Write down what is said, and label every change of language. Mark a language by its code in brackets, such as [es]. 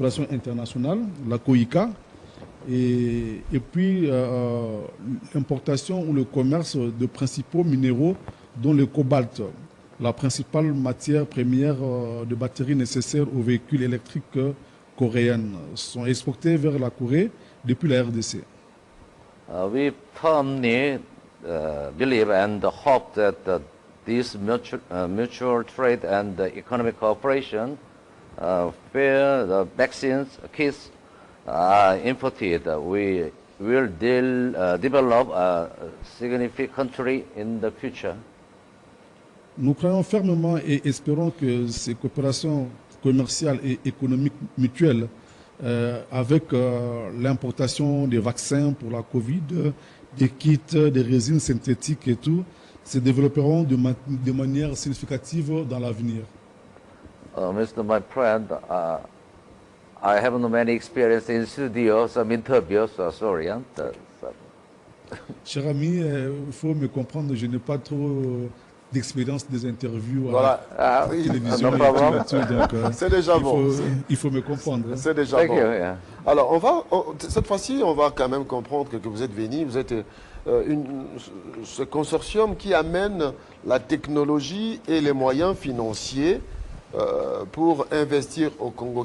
[fr] internationale, la KOICA, et puis l'importation ou le commerce de principaux minéraux, dont le cobalt, la principale matière première de batterie nécessaire aux véhicules électriques coréens, sont exportés vers la Corée depuis la RDC. [en] We firmly believe and hope that this mutual trade and economic cooperation, where the vaccines, kits are imported, we will develop significantly in the future. [fr] Nous croyons fermement et espérons que ces coopérations commerciales et économiques mutuelles avec l'importation des vaccins pour la Covid, des kits, des résines synthétiques et tout, se développeront de manière significative dans l'avenir. [en] Mr. My friend, I haven't many experience in studio, some interviews, sorry. [fr] Cher ami, il faut me comprendre, je n'ai pas trop d'expérience des interviews Voilà. à la télévision. [en] no problem. [fr] C'est déjà bon. Il faut me comprendre. C'est déjà [en] Thank [fr] bon. [en] you. Yeah. [fr] Alors, cette fois-ci, on va quand même comprendre que vous êtes venu, vous êtes ce consortium qui amène la technologie et les moyens financiers pour investir au Congo.